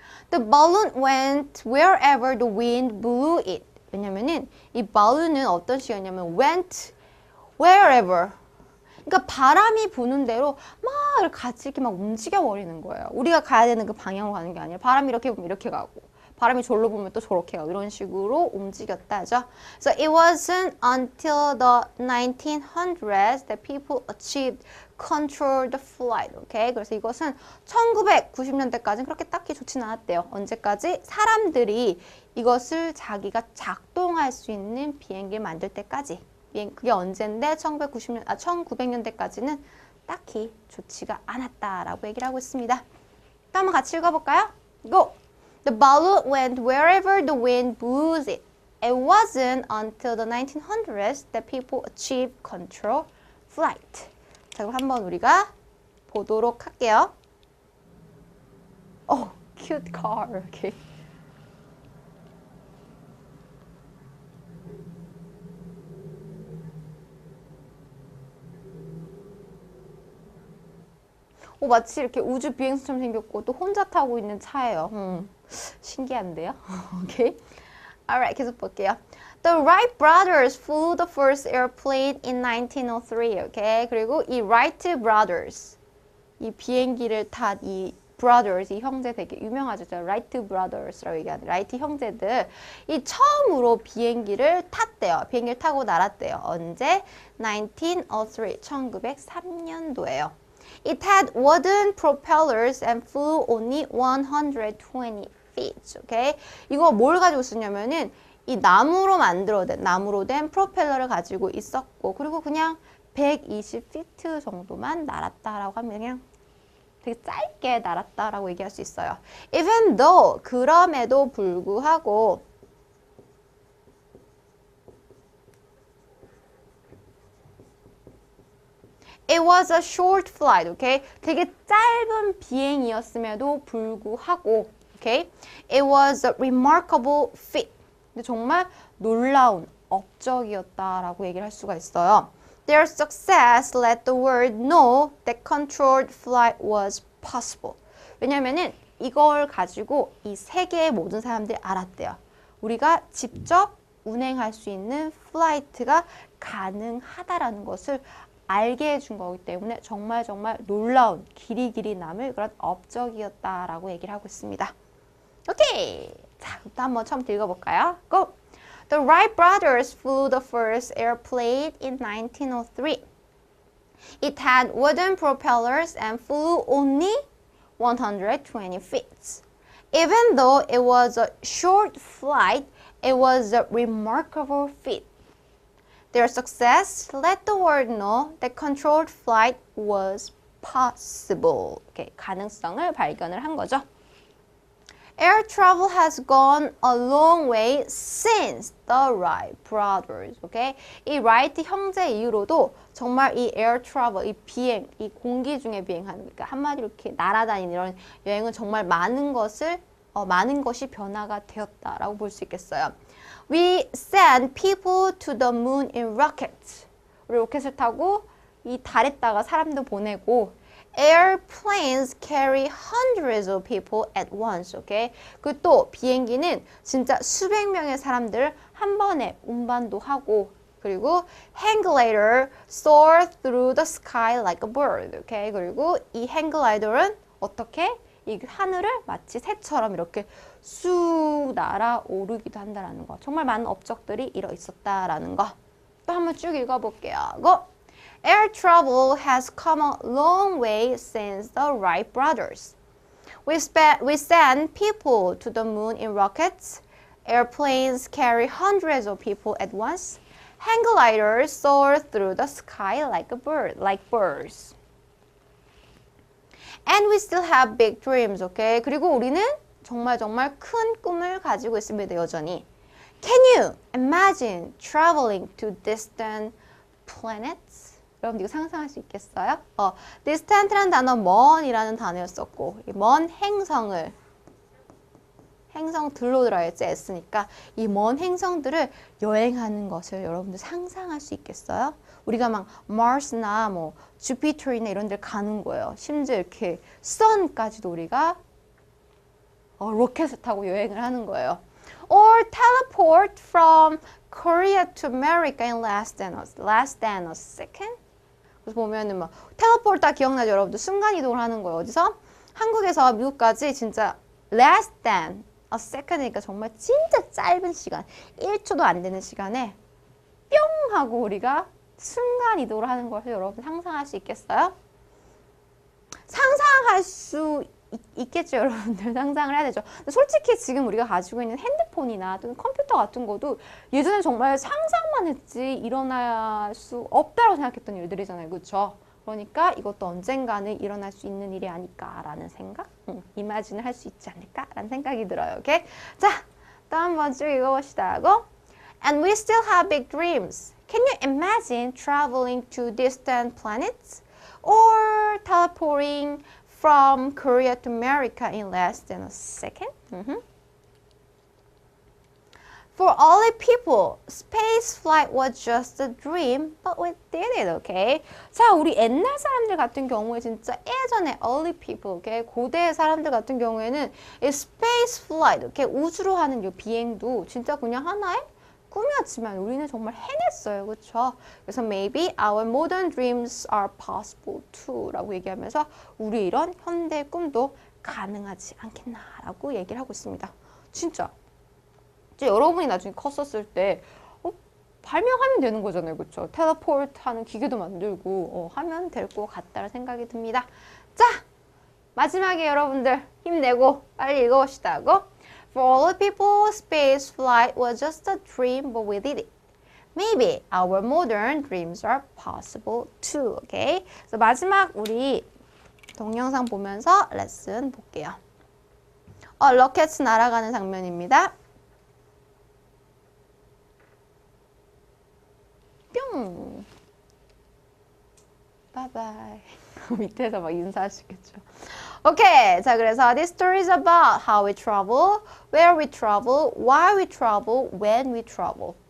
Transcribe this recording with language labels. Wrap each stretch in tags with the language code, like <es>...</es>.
<en>The balloon went wherever the wind blew it.</en> <ko>왜냐면은 이 balloon은 어떤 식이었냐면</ko> <en>went wherever.</en> <ko>그러니까 바람이 부는 대로 막 같이 이렇게 막 움직여 버리는 거예요. 우리가 가야 되는 그 방향으로 가는 게 아니라 바람이 이렇게 보면 이렇게 가고 바람이 절로 부면 또 저렇게 가고 이런 식으로 움직였다 하죠.</ko> <en>So it wasn't until the 1900s that people achieved control the flight. Okay?</en> <ko>그래서 이것은 1990년대까지는 그렇게 딱히 좋지는 않았대요. 언제까지? 사람들이 이것을 자기가 작동할 수 있는 비행기를 만들 때까지. 그게 언젠데 1900년대까지는 딱히 좋지가 않았다라고 얘기를 하고 있습니다. 또 한번 같이 읽어볼까요?</ko> <en>Go! The balloon went wherever the wind blew it. It wasn't until the 1900s that people achieved control flight.</en> <ko>자, 그럼 한번 우리가 보도록 할게요.</ko> <en>Oh, cute car. Okay.</en> <ko>마치 이렇게 우주 비행선처럼 생겼고 또 혼자 타고 있는 차예요. 신기한데요? 오케이. Alright, 계속 볼게요.</ko> <en>The Wright brothers flew the first airplane in 1903. 오케이.</en> <ko>그리고 이 Wright brothers, 이 비행기를 탄 이 brothers, 이 형제 되게 유명하죠. Wright brothers라고 얘기하는 Wright 형제들, 이 처음으로 비행기를 탔대요. 비행기를 타고 날았대요. 언제? 1903, 1903년도예요.</ko> <en>It had wooden propellers and flew only 120 feet.</en> <ko>오케이? 이거 뭘 가지고 쓰냐면은 이 나무로 된 프로펠러를 가지고 있었고, 그리고 그냥 120피트 정도만 날았다라고 하면 그냥 되게 짧게 날았다라고 얘기할 수 있어요.</ko> <en>Even though,</en> <ko>그럼에도 불구하고</ko> <en>It was a short flight, okay?</en> <ko>되게 짧은 비행이었음에도 불구하고, okay?</ko> <en>It was a remarkable feat.</en> <ko>근데 정말 놀라운 업적이었다라고 얘기를 할 수가 있어요.</ko> <en>Their success let the world know that controlled flight was possible.</en> <ko>왜냐면은 이걸 가지고 이 세계의 모든 사람들이 알았대요. 우리가 직접 운행할 수 있는 플라이트가 가능하다라는 것을 알게 해준 거기 때문에 정말 놀라운 길이 남을 그런 업적이었다라고 얘기를 하고 있습니다. 오케이. 자, 또 한번 처음부터 읽어볼까요?</ko> <en>Go! The Wright brothers flew the first airplane in 1903. It had wooden propellers and flew only 120 feet. Even though it was a short flight, it was a remarkable feat. Their success let the world know that controlled flight was possible.</en> <ko>이렇게 가능성을 발견을 한 거죠.</ko> <en>Air travel has gone a long way since the Wright brothers. Okay?</en> <ko>이 Wright 형제 이후로도 정말 이 air travel, 이 비행, 이 공기 중에 비행하는, 그러니까 한마디로 이렇게 날아다니는 이런 여행은 정말 많은 것이 변화가 되었다라고 볼 수 있겠어요.</ko> <en>We send people to the moon in rockets.</en> <ko>우리 로켓을 타고 이 달에다가 사람도 보내고,</ko> <en>Airplanes carry hundreds of people at once. Okay?</en> <ko>그 또 비행기는 진짜 수백 명의 사람들을 한 번에 운반도 하고, 그리고</ko> <en>hang glider soar through the sky like a bird.</en> <ko>Okay? 그리고 이 hang glider은 어떻게? 이 하늘을 마치 새처럼 이렇게 쑥 날아오르기도 한다라는 거. 정말 많은 업적들이 이뤄 있었다라는 거. 또 한번 쭉 읽어볼게요. Go!</ko> <en>Air travel has come a long way since the Wright brothers. We send people to the moon in rockets. Airplanes carry hundreds of people at once. Hang gliders soar through the sky like birds. And we still have big dreams, okay?</en> <ko>그리고 우리는 정말 큰 꿈을 가지고 있습니다, 여전히.</ko> <en>Can you imagine traveling to distant planets?</en> <ko>여러분 이거 상상할 수 있겠어요? distant라는 단어 먼이라는 단어였었고, 먼 행성들로 들어야지 S니까 이 먼 행성들을 여행하는 것을 여러분들 상상할 수 있겠어요? 우리가 막 마스나 뭐 주피터나 이런 데 가는 거예요. 심지어 이렇게 선까지도 우리가 로켓을 타고 여행을 하는 거예요. Or teleport from Korea to America in less than a second. 그래서 보면은 막 텔레포트 다 기억나죠, 여러분들? 순간 이동을 하는 거예요. 어디서? 한국에서 미국까지 진짜</ko> <en>less than a second</en> <ko>이니까 정말 진짜 짧은 시간, 1초도 안 되는 시간에 뿅 하고 우리가 순간 이동을 하는 것을 여러분 상상할 수 있겠어요? 상상할 수 있겠죠, 여러분들. 상상을 해야 되죠. 근데 솔직히 지금 우리가 가지고 있는 핸드폰이나 또는 컴퓨터 같은 것도 예전에 정말 상상만 했지 일어날 수 없다고 생각했던 일들이잖아요. 그렇죠? 그러니까 이것도 언젠가는 일어날 수 있는 일이 아닐까라는 생각? 이마진을 할 수 있지 않을까라는 생각이 들어요. 오케이? 자, 또 한 번 쭉 읽어봅시다.</ko> <en>And we still have big dreams. Can you imagine traveling to distant planets or teleporting from Korea to America in less than a second? For early people, space flight was just a dream, but we did it, okay?</en> <ko>자, 우리 옛날 사람들 같은 경우에 진짜 예전에 early people, okay? 고대 사람들 같은 경우에는 이 space flight, okay? 우주로 하는 이 비행도 진짜 그냥 하나의 꿈이었지만 우리는 정말 해냈어요, 그렇죠? 그래서</ko> <en>maybe our modern dreams are possible too</en> <ko>라고 얘기하면서 우리 이런 현대 꿈도 가능하지 않겠나라고 얘기를 하고 있습니다. 진짜. 이제 여러분이 나중에 컸었을 때 발명하면 되는 거잖아요, 그렇죠? 텔레포트 하는 기계도 만들고 하면 될 것 같다는 생각이 듭니다. 자, 마지막에 여러분들 힘내고 빨리 읽어봅시다고.</ko> <en>For all people, space flight was just a dream, but we did it. Maybe our modern dreams are possible too. Okay?</en> <ko>그래서 마지막 우리 동영상 보면서 레슨 볼게요. 로켓 날아가는 장면입니다. 뿅. 바이바이. 밑에서 막 인사하시겠죠. 오케이. 자, 그래서</ko> <en>this story is about how we travel, where we travel, why we travel, when we travel.</en>